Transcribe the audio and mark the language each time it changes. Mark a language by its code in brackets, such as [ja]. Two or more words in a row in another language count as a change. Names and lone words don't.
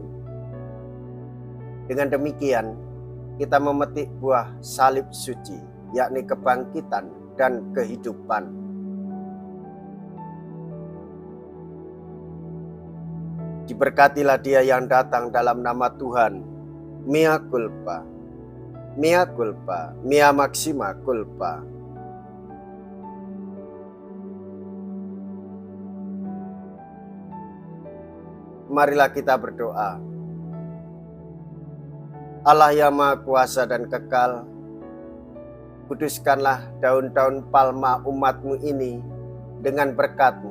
[id] Dengan demikian, kita memetik buah salib suci, yakni kebangkitan dan kehidupan. Diberkatilah dia yang datang dalam nama Tuhan. [la] Mea culpa, mea culpa, mea maxima culpa. [id] Marilah kita berdoa. Allah yang Maha Kuasa dan Kekal, kuduskanlah daun-daun palma umat-Mu ini dengan berkat-Mu.